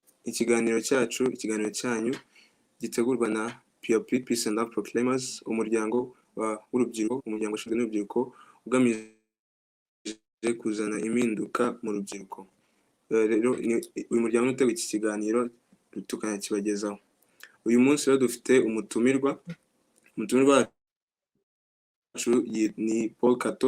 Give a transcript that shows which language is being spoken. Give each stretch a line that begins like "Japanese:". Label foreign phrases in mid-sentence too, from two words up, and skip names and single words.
Kinyarwanda: ikiganiro cyanyu gitegurwa na PLP Peace and Love Proclaimers, umuryango w'urubyiruko, umuryango ushinzwe n'urubyiruko ugamije kuzana impinduka mu rubyiruko. Rero uyu muryango uteguye iki kiganiro tukanakibagezaho. Uyu munsi rero dufite umutumirwa wacu ni Paul Kato.